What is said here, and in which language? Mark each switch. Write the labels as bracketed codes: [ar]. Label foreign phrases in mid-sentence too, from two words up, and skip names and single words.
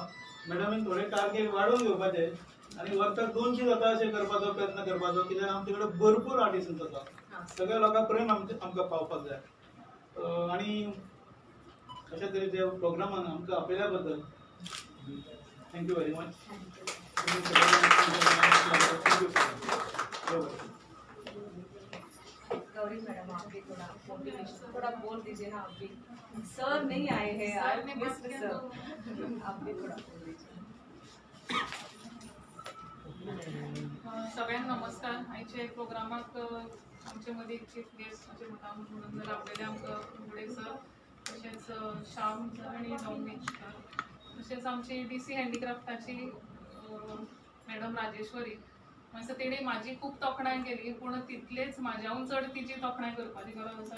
[kok] मॅडमीन थोडे टार्गेट वाडोवन घेवपाचे आणि वर्साक 200 जाता अशें करपाचो प्रयत्न करपाचो. कित्याक आमचे कडेन भरपूर आर्टिसन्स आसा. सगळ्या लोकां पर्यंत आमकां पावपाक जाय. आणि अशा तरेचे प्रोग्रामान आमकां आपयल्या बद्दल [en] thank you very much. [hi] गौरी मैडम आप भी थोड़ा मोटिवेशन थोड़ा बोल दीजिए ना. आप भी सर नहीं आए हैं, [en] I miss sir. [hi] आप भी थोड़ा बोल दीजिए. [kok] सगळ्यांना नमस्कार. आयच्या प्रोग्रामाक आमचे मध्ये चीफ गेस्ट अशें म्हणून रावलेले आमकां फुगडे सर, तशेंच श्याम सर आनी डॉमिनिक सर, तशेंच आमची DC हँडिक्राफ्टाची मॅडम राजेश्वरी. म्हणजे तेणी म्हाजी खूब तोखणाय केली पूण तितलेच म्हाज्याहून चड तिची तोखणाय करपाची गरज आसा.